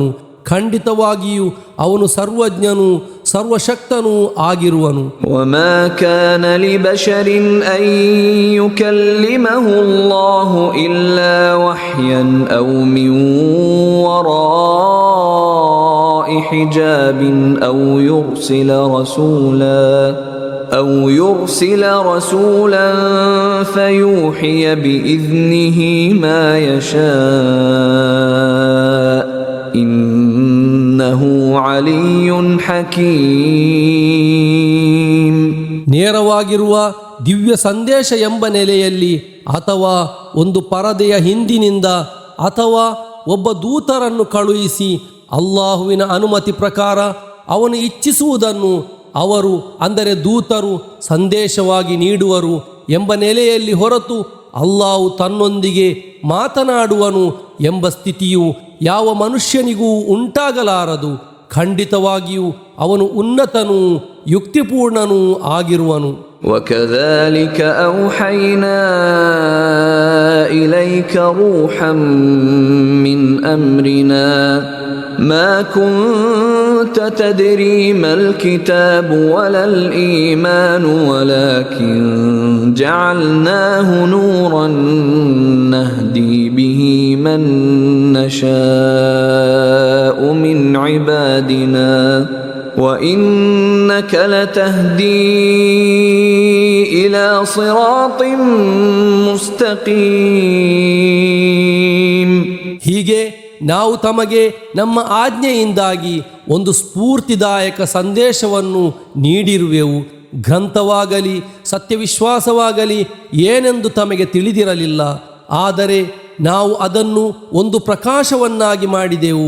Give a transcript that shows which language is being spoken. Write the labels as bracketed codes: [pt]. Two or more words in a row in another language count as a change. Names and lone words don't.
[kn] ಖಂಡಿತವಾಗಿಯೂ ಅವನು ಸರ್ವಜ್ಞನೂ ಸರ್ವಶಕ್ತನೂ ಆಗಿರುವನು. [ar] وما كان لبشر أن يكلمه الله إلا وحيا أو من وراء حجاب أو يرسل رسولا فيوحي بإذنه ما يشاء إنه علي حكيم. [kn] ನೇರವಾಗಿರುವ ದಿವ್ಯ ಸಂದೇಶ ಎಂಬ ನೆಲೆಯಲ್ಲಿ ಅಥವಾ ಒಂದು ಪರದೆಯ ಹಿಂದಿನಿಂದ ಅಥವಾ ಒಬ್ಬ ದೂತರನ್ನು ಕಳುಹಿಸಿ ಅಲ್ಲಾಹುವಿನ ಅನುಮತಿ ಪ್ರಕಾರ ಅವನು ಇಚ್ಛಿಸುವುದನ್ನು ಅವರು, ಅಂದರೆ ದೂತರು, ಸಂದೇಶವಾಗಿ ನೀಡುವರು ಎಂಬ ನೆಲೆಯಲ್ಲಿ ಹೊರತು ಅಲ್ಲಾಹು ತನ್ನೊಂದಿಗೆ ಮಾತನಾಡುವನು ಎಂಬ ಸ್ಥಿತಿಯು ಯಾವ ಮನುಷ್ಯನಿಗೂ ಉಂಟಾಗಲಾರದು. ಖಂಡಿತವಾಗಿಯೂ ಅವನು ಉನ್ನತನೂ ಯುಕ್ತಿಪೂರ್ಣನೂ ಆಗಿರುವನು. [ar] وكذلك أوحينا إليك روحا من أمرنا ما كنت تدري ما الكتاب ولا الإيمان ولكن جعلناه نورا نهدي به من نشاء من عبادنا وإنك لتهدي إلى صراط مستقيم. [kn] ಹೀಗೆ ನಾವು ತಮಗೆ ನಮ್ಮ ಆಜ್ಞೆಯಿಂದಾಗಿ ಒಂದು ಸ್ಫೂರ್ತಿದಾಯಕ ಸಂದೇಶವನ್ನು ನೀಡಿರುವೆವು. ಗ್ರಂಥವಾಗಲಿ ಸತ್ಯವಿಶ್ವಾಸವಾಗಲಿ ಏನೆಂದು ತಮಗೆ ತಿಳಿದಿರಲಿಲ್ಲ. ಆದರೆ ನಾವು ಅದನ್ನು ಒಂದು ಪ್ರಕಾಶವನ್ನಾಗಿ ಮಾಡಿದೆವು.